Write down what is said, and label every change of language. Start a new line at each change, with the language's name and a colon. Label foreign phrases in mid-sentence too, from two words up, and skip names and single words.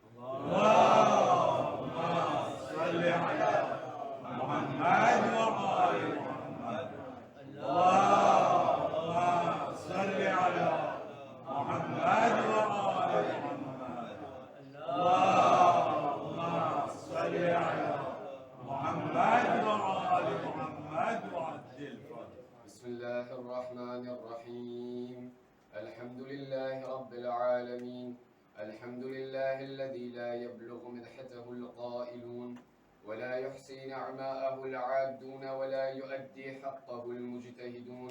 Arabic: اللهم صل على محمد وآل محمد. اللهم صل على محمد وآل محمد. اللهم صل على محمد وآل محمد وعجل فرجهم. بسم الله الرحمن الرحيم. الحمد لله رب العالمين. الحمد لله الذي لا يبلغ مدحته القائلون ولا يحصي نعماءه العادون ولا يؤدي حقه المجتهدون.